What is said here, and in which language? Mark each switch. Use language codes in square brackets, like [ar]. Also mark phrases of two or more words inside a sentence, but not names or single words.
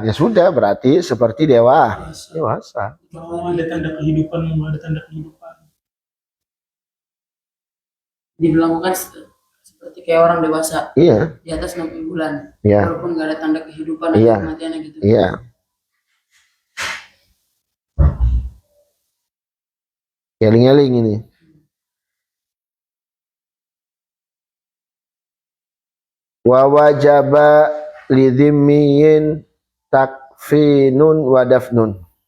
[id] Ya sudah, berarti seperti dewasa. Mau ada tanda kehidupan. Diberlakukan seperti kayak orang dewasa. Iya. Di atas 6 bulan. Iya. Walaupun nggak ada tanda kehidupan atau kematiannya gitu. Iya. [jv] Eling-eling ini. [ar] Wa wajaba lidhimmiyin takfinun wa dafnun.